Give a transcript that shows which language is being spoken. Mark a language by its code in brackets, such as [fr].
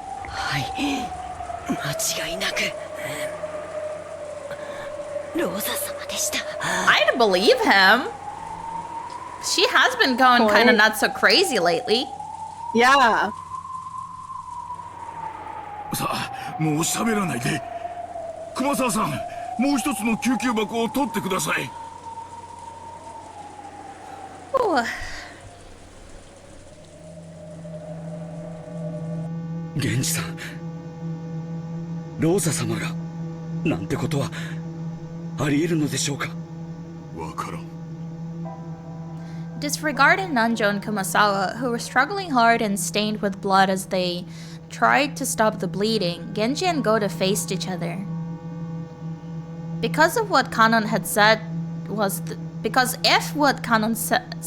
[ja] はい、間違いなくローザ様でした。 [en] I'd believe him. She has been going kind of not so crazy lately. Yeah. [ja] さあ、もう喋らないで。熊沢さん、もう一つの救急箱を取ってください。 Ooh. 源氏さん、ローザ様がなんてことはあり得るのでしょうか。わからん。 [en] Disregarding Nanjo and Kumasawa, who were struggling hard and stained with blood as they tried to stop the bleeding, Genji and Goda faced each other. Because of what Kanon had said was because if what Kanon said